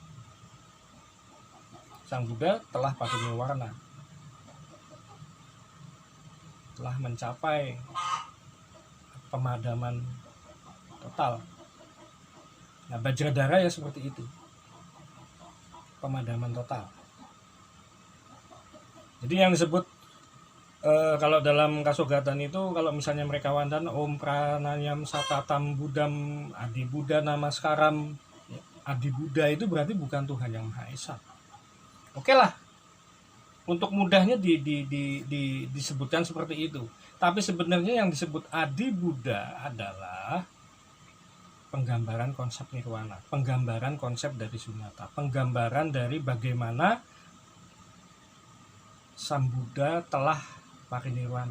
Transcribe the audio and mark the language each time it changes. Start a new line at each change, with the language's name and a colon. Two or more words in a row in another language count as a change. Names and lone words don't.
Indonesian: Sang Buddha telah pariniwarna, telah mencapai pemadaman total. Nah, Bajradara ya seperti itu, pemadaman total. Jadi yang disebut kalau dalam Kasogatan itu, kalau misalnya mereka wandan
Sanskrit: Om Pranayam Satatam Buddham Adi Buddha Namaskaram,
Indonesian: Adi Buddha itu berarti bukan Tuhan yang Maha Esa. Oke lah, untuk mudahnya disebutkan seperti itu. Tapi sebenarnya yang disebut Adi Buddha adalah penggambaran konsep nirwana, penggambaran konsep dari sunyata, penggambaran dari bagaimana Sang Buddha telah parinirwana.